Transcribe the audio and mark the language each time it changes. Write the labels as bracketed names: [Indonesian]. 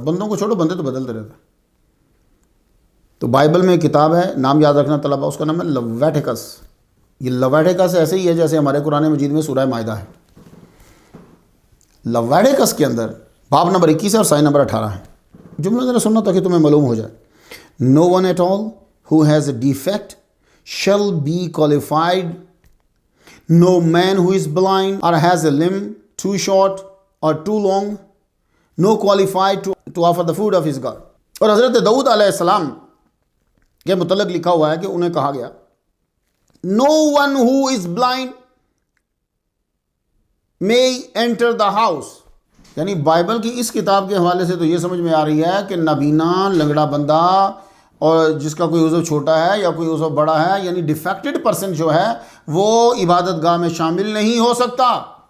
[Urdu] بندوں کو چھوڑو, بندے تو بدلتے رہتے ہیں. تو بائبل میں ایک کتاب ہے, نام یاد رکھنا طلبہ, اس کا نام ہے لیویٹیکس. یہ لیویٹیکس ایسے ہی ہے جیسے ہمارے قرآن مجید میں سورہ مائدہ ہے. لیویٹیکس کے اندر باب نمبر 21 ہے اور سائن نمبر 18 ہے. جملہ ذرا سننا تاکہ تمہیں معلوم ہو جائے. [English] No one at all who has a defect shall be qualified. No man who is blind or has a limb too short or too long, no qualified to offer the food of his God. [Urdu] اور حضرت داؤد علیہ السلام کے متعلق لکھا ہوا ہے کہ انہیں کہا گیا [English] no one who is blind may enter the house. [Urdu] یعنی بائبل کی اس کتاب کے حوالے سے تو یہ سمجھ میں آ رہی ہے کہ نابینا, لنگڑا بندہ اور جس کا کوئی عضو چھوٹا ہے یا کوئی عضو بڑا ہے, یعنی ڈیفیکٹڈ پرسن جو ہے وہ عبادت گاہ میں شامل نہیں ہو سکتا.